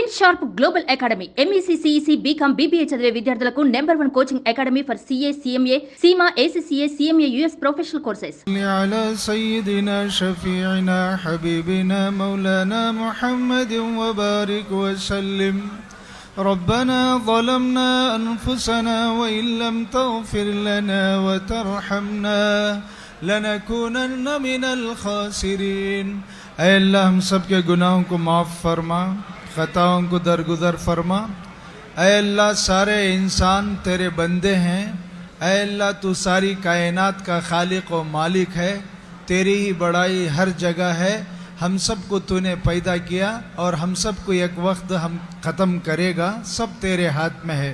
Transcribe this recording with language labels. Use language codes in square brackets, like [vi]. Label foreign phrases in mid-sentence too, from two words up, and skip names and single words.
[te] షార్ప్ గ్లోబల్ అకాడమీ MEC CEC BCom BBA చదివే విద్యార్థులకు [en] #1 coaching academy for CA CMA CIMA ACCA CMA US professional courses. [ar] على سيدنا شفيعنا حبيبنا مولانا محمد وبارك وسلم. ربنا ظلمنا أنفسنا وإن لم تغفر لنا وترحمنا لنكونن من الخاسرين. [ur] اے اللہ ہم سب کے گناہوں کو معاف فرما, خطاؤں کو درگزر فرما. اے اللہ سارے انسان تیرے بندے ہیں. اے اللہ تو ساری کائنات کا خالق و مالک ہے, تیری ہی بڑائی ہر جگہ ہے. ہم سب کو تو نے پیدا کیا اور ہم سب کو ایک وقت ہم ختم کرے گا, سب تیرے ہاتھ میں ہے.